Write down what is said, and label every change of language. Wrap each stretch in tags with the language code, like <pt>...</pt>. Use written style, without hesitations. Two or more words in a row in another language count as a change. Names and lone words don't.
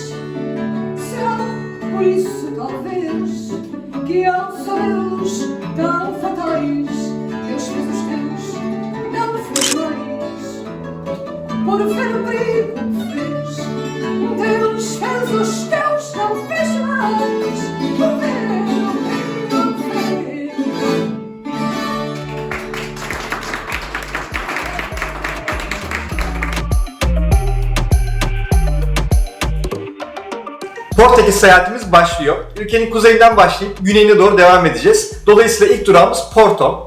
<pt>Será por isso talvez que ao sabê-los tão fatais, Deus fez os teus, não fez mais. Por ver o perigo que fez, Deus fez os teus, não fez mais. Por ver</pt> <tr>Portekiz seyahatimiz başlıyor. Ülkenin kuzeyinden başlayıp güneyine doğru devam edeceğiz. Dolayısıyla ilk durağımız Porto.</tr>